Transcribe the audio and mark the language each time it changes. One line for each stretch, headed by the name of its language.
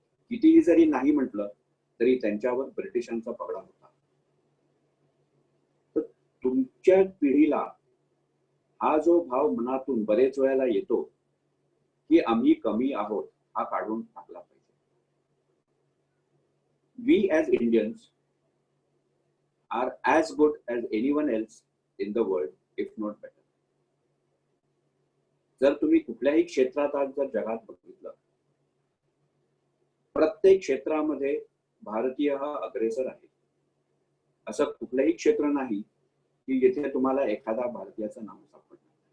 Marathi: कितीही जरी नाही म्हटलं तरी त्यांच्यावर ब्रिटिशांचा पगडा होता. तर तुमच्या पिढीला हा जो भाव मनातून बरेच वेळेला येतो की आम्ही कमी आहोत, हा काढून टाकला पाहिजे.
English: We as Indians are as good as anyone else in the world, if not better.
Marathi: जर तुम्ही कुठल्याही क्षेत्रात आज जर जगात बघितलं, प्रत्येक क्षेत्रामध्ये भारतीय हा अग्रेसर आहे. असं कुठलंही क्षेत्र नाही की जिथे तुम्हाला एखादा भारतीयाचं नाव सापडणार.